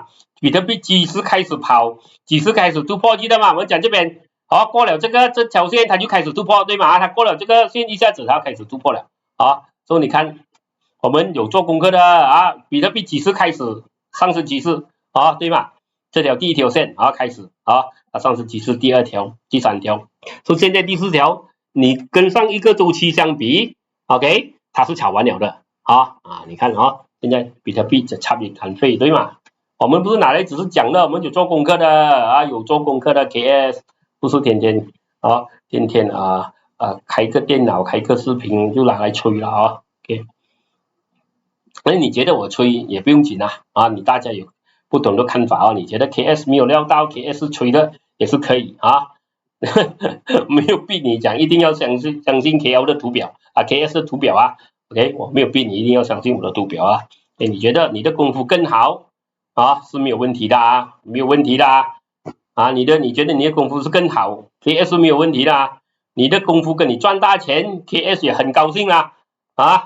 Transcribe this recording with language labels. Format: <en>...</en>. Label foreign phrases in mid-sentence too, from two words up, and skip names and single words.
<zh>比特幣幾時開始跑，幾時開始突破，記得嗎？我們講這邊，好，過了這條線它就開始突破，對嗎？它過了這個線一下子它開始突破了，啊，所以你看我們有做功課的啊，比特幣幾時開始上升趨勢，啊，对嗎？這條第一條線啊開始啊，它上升趨勢第二條、第三條，所以現在第四條，你跟上一個周期相比 ，OK，它是炒完了的，你看啊，現在比特幣這差別很廢，對嗎？我們不是拿來只是講的，我們有做功課的啊，有做功課的 KS，不是天天開個電腦開個視頻就拿來吹了啊 ，OK。那你覺得我吹也不用緊啊，你大家有不同的看法啊，你覺得 KS 沒有料到 KS 吹的也是可以啊，沒有逼你講一定要相信 KL 的圖表啊 ，KS 的圖表啊 ，OK， 我沒有逼你一定要相信我的圖表啊，你覺得你的功夫更好啊是沒有問題的啊，沒有問題的啊，你覺得你的功夫是更好 ，KS 沒有問題的啊，你的功夫跟你賺大錢 ，KS 也很高興啦啊。</zh>